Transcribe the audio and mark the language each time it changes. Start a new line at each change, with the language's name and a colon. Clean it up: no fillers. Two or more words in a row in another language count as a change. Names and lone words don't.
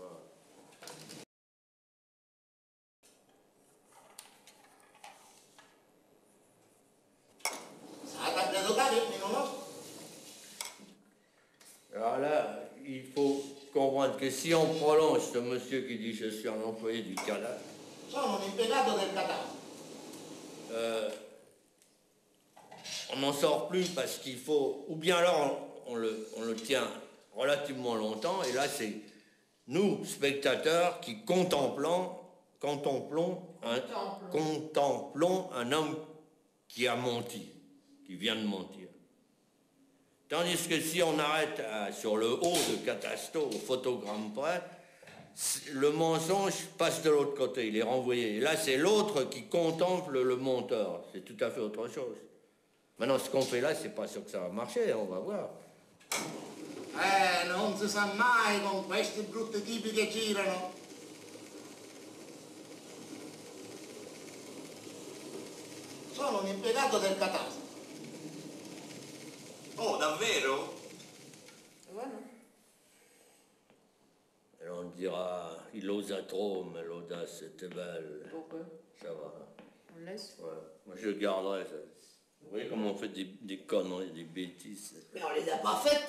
French: Alors là, il faut comprendre que si on prolonge ce monsieur qui dit « je suis un employé du cadavre »,
Italian: Sono un impiegato del catasto.
French: on n'en sort plus parce qu'il faut, ou bien alors on le tient relativement longtemps, et là c'est nous, spectateurs, qui contemplons un homme qui a menti, qui vient de mentir. Tandis que si on arrête sur le haut de Catasto, au photogramme près, le mensonge passe de l'autre côté, il est renvoyé. Et là, c'est l'autre qui contemple le monteur. C'est tout à fait autre chose. Maintenant, ce qu'on fait là, c'est pas sûr que ça va marcher, on va voir.
Italian: Non si sa mai con questi brutti tipi che girano. Sono un impiegato del catasto. Oh, davvero?
French: Voilà. Et on dira, il osa trop, mais l'audace était belle. Pourquoi? Ça va. On laisse. Ouais. Moi, je garderai ça. Vous voyez comment on fait des conneries, des bêtises. Mais on les a pas faites.